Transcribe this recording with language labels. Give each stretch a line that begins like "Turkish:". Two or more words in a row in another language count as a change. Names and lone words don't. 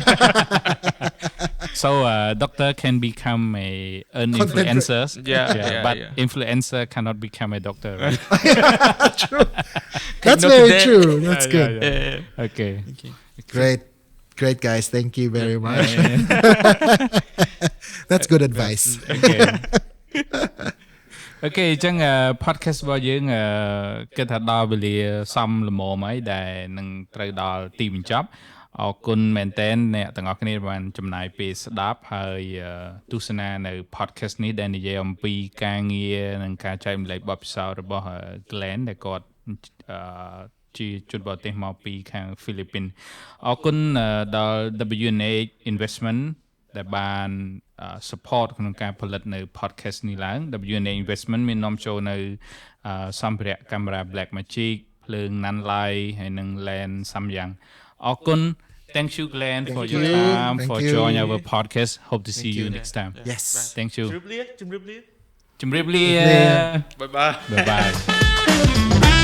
English: So doctor can become an influencer. But influencer cannot become a doctor, right? True. That's Note very that. true. That's good. Yeah. Okay. Great guys. Thank you very much. That's good advice.
Khmer: Okay អញ្ចឹង podcast របស់យើងគិតថាដល់វេលាសមល្មមហើយដែលនឹងត្រូវដល់ទីបញ្ចប់អរគុណមែនតើអ្នកទាំងអស់ គ្នាបានចំណាយពេលស្ដាប់ហើយទស្សនានៅ podcast នេះដែលនិយាយអំពីការងារនិងការ ចែករំលែកបទពិសោធន៍របស់ Glenn ដែលគាត់ជាជនបរទេសមកពីខាងហ្វីលីពីនអរគុណដល់ W&A Investment ដែលបាន support ក្នុងការផលិតនៅ podcast នេះឡើង W&A Investment មាននាំចូលនៅសម្ភារៈកាមេរ៉ា Black Magic ភ្លើង Nanlite ហើយនិង lens Samyang អរគុណ
English: Thank you Glenn for your time for joining our podcast. Hope to see you next time. Yes. Thank you.
Khmer: ជម្រាបលា ជម្រាបលា
English: Bye bye. Bye bye.